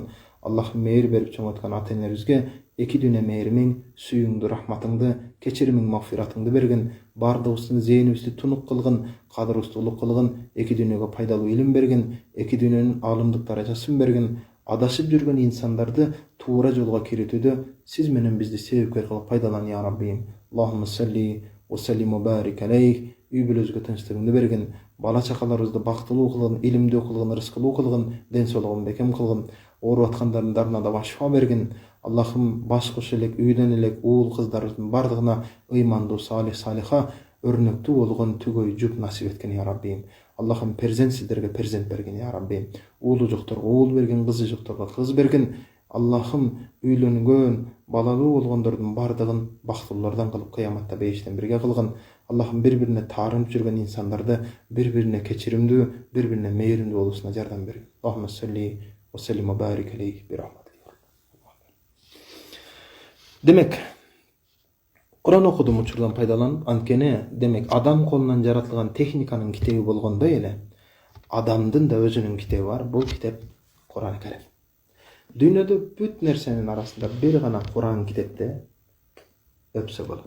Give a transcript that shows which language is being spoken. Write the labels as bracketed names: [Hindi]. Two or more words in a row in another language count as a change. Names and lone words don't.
[Kyrgyz] Аллах мейир берип чоңоткан ата-энелерибизге эки дүнө мээримиң, сүйүңдү, рахматыңды, кечиримиң, магфиратыңды бергин. Бардыгыбыздын зээнибизди тунук кылгын, кадырыбызды улук кылгын, эки дүнөгө пайдалуу илим бергин, эки дүнөнүн аалымдык даражасын бергин. Адашып жүргөн инсандарды туура жолго киритүүдө сиз менен бизди себепкер кылып пайдалан я Раббим. [Arabic] اللهم صل وسلم وبارك عليه. [Kyrgyz] Үй бүлөбүзгө тынчтыгыңды бергин, бала чакаларыбызды бактылуу кылгын, илимдүү кылгын, рызкылуу кылгын, ден соолугун бекем кылгын. Ооруп аткандардын дарына да шифа бергин. Аллахым баш кош элек, үйдөн элек уул кыздарыбыздын бардыгына ыймандуу, салих, салиха, өрнөктүү болгон түгөй жүк насип эткин я Раббим. Аллахым перзентсиздерге перзент бергин я Раббим. Уулу жокторго уул бергин, кызы жокторго кыз бергин. Аллахым үйлөнгөн, балалуу болгондордун бардыгын бактылуулардан кылып кыяматта бейиштен бирге кылгын. Аллахым бири-бирине таарынып жүргөн инсандарды бири-бирине кечиримдүү, бири-бирине мээримдүү болуусуна жардам бергин. [Arabic] اللهم صل وسلم وبارك عليه برحمتك. [Kyrgyz] Демек, Кур'ан окудум учурдан пайдаланып, анткени демек адам колунан жаратылган техниканын китеби болгондой эле адамдын да өзүнүн китеби бар. Бул китеп Кур'ан Карим. Дүйнөдө бүт нерсенин арасында бир гана Кур'ан китепте өпсө болот.